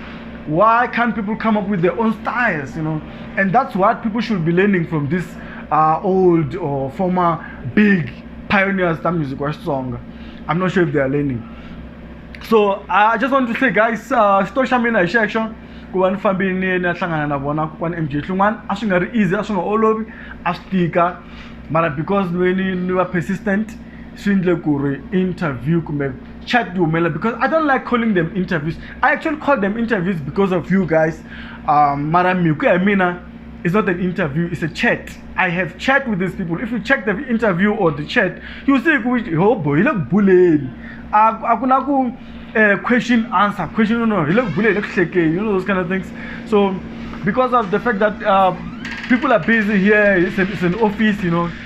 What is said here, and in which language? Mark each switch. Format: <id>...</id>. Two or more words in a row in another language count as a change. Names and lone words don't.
<en>Why can't people come up with their own styles, you know? And that's what people should be learning from this old or former big pioneers that music was song. I'm not sure if they are learning. So I just want to say, guys, social media section</en> <ts>kuvan fambini na hlangana na vona ku MJ Hlungwane a swi nga ri easy, a swi nga olovi, a swi tika, mara</ts> <en>because when you were persistent</en> <ts>swi endle ku ri interview kumbe chat humela,</ts> <en>because I don't like calling them interviews. I actually call them interviews because of you guys.</en> <ts>Mara mi ku ya mina,</ts> <en>it's not an interview, it's a chat. I have chat with these people. If you check the interview or the chat, you see, oh boy, you look bullying. Question answer, question no, you look bullying, look shaky, you know, those kind of things. So, because of the fact that people are busy here, it's an office, you know.</en>